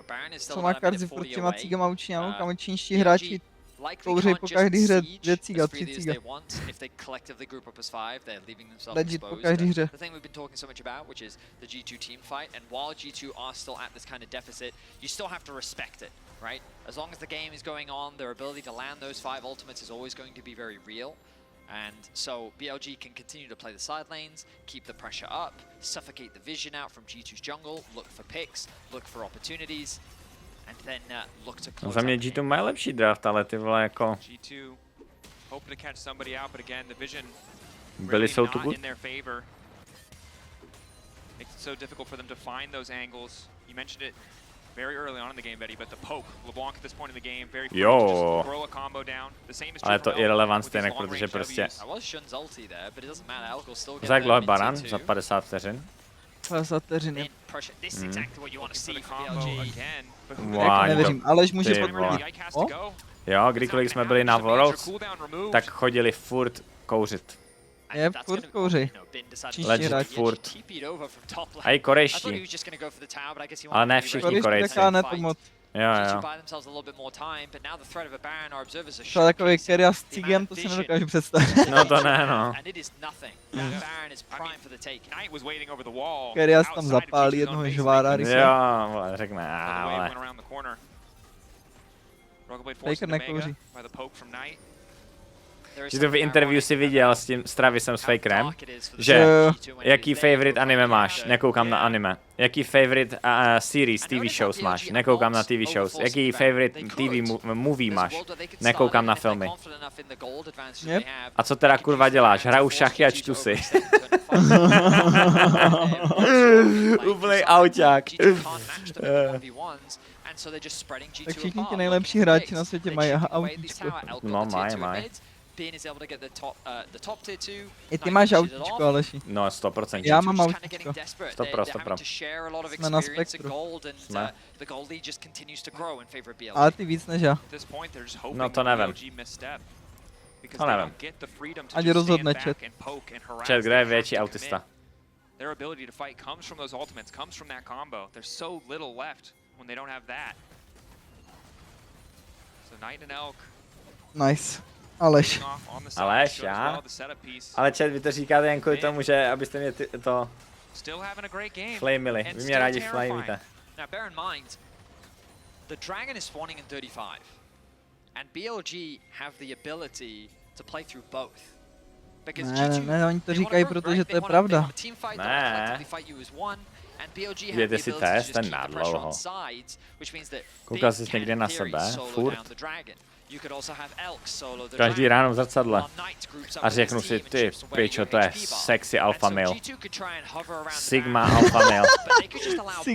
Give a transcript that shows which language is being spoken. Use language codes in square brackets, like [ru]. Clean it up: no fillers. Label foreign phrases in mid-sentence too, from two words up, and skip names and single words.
[en] Baron is still [cs] Co má Karzy furt těma cígama učíňama, kam čínští hráči kouřej po každý hře 2 cíga, 3 cíga. Legit po každý hře. [en] The thing we've been talking so much about, which is the G2 team fight, and while G2 are still at this kind of deficit, you still have to respect it, right? As long as the game is going on, their ability to land those 5 ultimates is always going to be very real. And so BLG can continue to play the side lanes, keep the pressure up, suffocate the vision out from G2's jungle, look for picks, look for opportunities, and then look to close. [cs] Za mě G2 má lepší draft, ale ty vole jako... [en] G2 hope to catch somebody out, but again the vision [cs] Byli jsou tu [en] not good. in their favor. Makes it so difficult for them to find those angles. You mentioned it very early on in the game, Betty, but the poke, LeBlanc at this point in the game, very quick, just throw a combo down. The same is true [cs] Ale [en] for [cs] to [en] Elk irrelevant with these [cs] stejnek, [en] long [cs] protože [en] range [cs] prostě... [en] Ws. I was Shun's ulti there, but it doesn't matter. Elk will still get [cs] Za jak dlouho [en] the [cs] Baran? [en] mid [cs] Za 50 vteřin? 50 vteřin. [en] Then pressure. This is exactly what you want to see for Combo BLG. again, but who Wow, [cs] Nevěřím, Aleš může ty potvrdit. vole. [en] the Ike has to go. [cs] Jo, kdykoliv jsme byli na Worlds, tak chodili furt kouřit. Je, furt kouřej. Čínští Legit hráči. furt. A i korejští. Ale ne všichni Korejští Korejci. taká ne to moc. Jo, jo. Třeba takový Keria s cigem, to si nedokážu představit. No to ne, no. Keria tam zapálí jednoho žvára, Jo, vole, řekne, vole. Faker nekouří. Že to v interview si viděl s tím s Travisem s Fakerem, že jaký favorite anime máš, nekoukám na anime. Jaký [en] favorite series, TV shows [cs] máš, nekoukám na TV shows. Jaký [en] favorite movie [cs] máš, nekoukám na filmy. [en] Yep. [cs] A co teda kurva děláš, hraju šachy a čtu si. Úplnej auťák. Tak všichni ti nejlepší hráči na světě mají autíčko. No, mají. I ty máš autíčko, Aleši. No, 100%. Já mám autíčko. 100%. Jsme na spektru. Jsme. Ale ty víc než já. No to nevím. To nevím. Ať rozhodne chat. Chat, kdo je větší autista? [en] Their ability to fight comes from those ultimates, comes from that combo. There's so little left when they don't have that. So Knight and Elk. Nice. [cs] Aleš. Aleš, já? Ale chat, vy to říkáte jen kvůli tomu, že abyste mě to flamili. Vy mě rádi flamíte. [en] Now bear in mind, the Dragon is spawning in 35, and BLG have the ability to play through both. [cs] Ne, oni to říkají, protože to je pravda. Ne. [en] And BLG have [cs] Dejte [en] the [cs] si [en] ability to [cs] test, [en] just [cs] ten [en] keep the pressure [cs] nadlouho. [en] on sides, which means that [cs] Koukal [en] they [cs] jsi [en] can [cs] někdy na [en] in theory [cs] sebe? [en] solo [cs] Furt? [en] down the dragon. You could also have Elk solo the [cs] Každý [en] dragon. [cs] ráno v zrcadle. [en] While Knight groups up [cs] A [en] with his [cs] řeknu si, [en] team and [cs] ty [en] chips away [cs] pičo, [en] your [cs] to je [en] HP bar. [cs] sexy [en] And [cs] alpha [en] so [cs] male. [en] G2 could try and hover around the [cs] Sigma [en] barrier, alpha male. but they could just allow